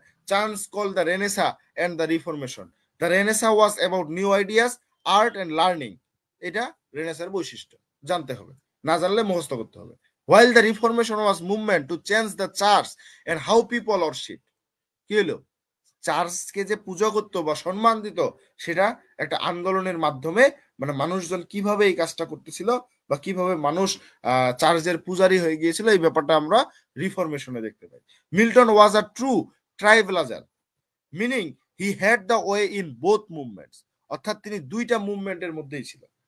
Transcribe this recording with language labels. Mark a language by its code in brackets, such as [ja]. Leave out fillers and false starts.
[en] Chance called the Renaissance and the Reformation. The Renaissance was about new ideas, art and learning. [bn] এটা রেনেসাঁর বৈশিষ্ট্য, জানতে হবে, না জানলে মুখস্থ করতে হবে। [en] While the Reformation was movement to change the church and how people worship. [bn] কি হলো, চার্চকে যে পূজা করতো বা সম্মান দিত সেটা একটা আন্দোলনের মাধ্যমে, মানে মানুষজন কিভাবে এই কাজটা করতেছিল বা কিভাবে মানুষ চার্চের পূজারী হয়ে গিয়েছিল, এই ব্যাপারটা আমরা রিফরমেশনে দেখতে পাই। [en] Milton was a true tribalizer, meaning he had the way in both movements, [bn] অর্থাৎ তিনি দুইটা মুভমেন্টের মধ্যেই ছিল।